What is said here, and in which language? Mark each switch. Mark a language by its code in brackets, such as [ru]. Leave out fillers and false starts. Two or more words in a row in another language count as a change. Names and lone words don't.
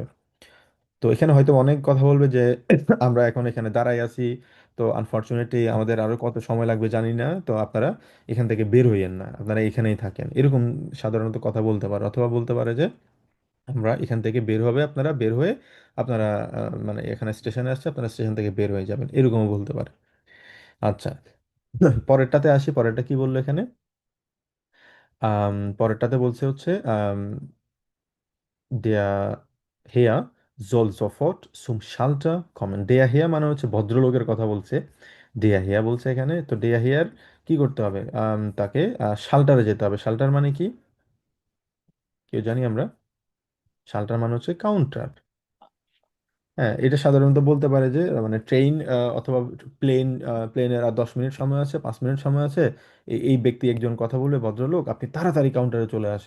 [bn] তো এখানে হয়তো অনেক কথা বলবে যে আমরা এখন এখানে দাঁড়াই আছি, তো আনফরচুনেটলি আমাদের আরো কত সময় লাগবে জানি না, তো আপনারা এখান থেকে বের হইয়েন না, আপনারা এখানেই থাকেন, এরকম সাধারণত কথা বলতে পারে। অথবা বলতে পারে যে আমরা এখান থেকে বের হবে, আপনারা বের হয়ে আপনারা মানে এখানে স্টেশনে আসছে, আপনারা স্টেশন থেকে বের হয়ে যাবেন, এরকমও বলতে পারে। আচ্ছা, পরেরটাতে আসি। পরেরটা কি বললো এখানে, পরেরটাতে বলছে হচ্ছে [de] der Herr soll sofort zum Schalter kommen। der Herr [bn] মানে হচ্ছে ভদ্রলোকের কথা বলছে, [de] der Herr [bn] বলছে এখানে, তো [de] der Herr [bn] কি করতে হবে, তাকে শাল্টারে যেতে হবে। শাল্টার মানে কি, কেউ জানি আমরা? শাল্টার মানে হচ্ছে কাউন্টার। হ্যাঁ, এটা সাধারণত বলতে পারে যে মানে ট্রেন অথবা প্লেন, প্লেনের আর 10 মিনিট সময় আছে, 5 মিনিট সময় আছে, এই ব্যক্তি একজন কথা বলবে, ভদ্রলোক, আপনি তাড়াতাড়ি কাউন্টারে চলে আসেন।